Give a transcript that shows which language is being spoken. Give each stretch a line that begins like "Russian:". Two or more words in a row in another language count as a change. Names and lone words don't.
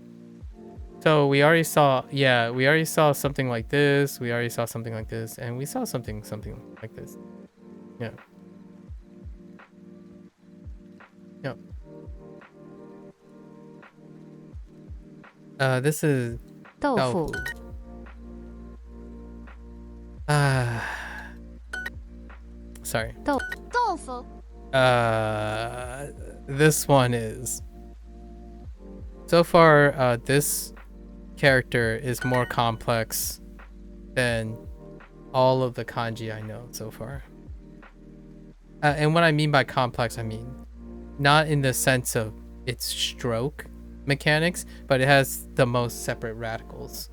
English: So we already saw, yeah, we already saw something like this. We already saw something like this, and we saw something like this. Yeah. Yep. This is 豆豆腐腐. Sorry. 豆腐 This one is. So far, this character is more complex than all of the kanji I know so far. And what I mean by complex, I mean not in the sense of its stroke mechanics, but it has the most separate radicals.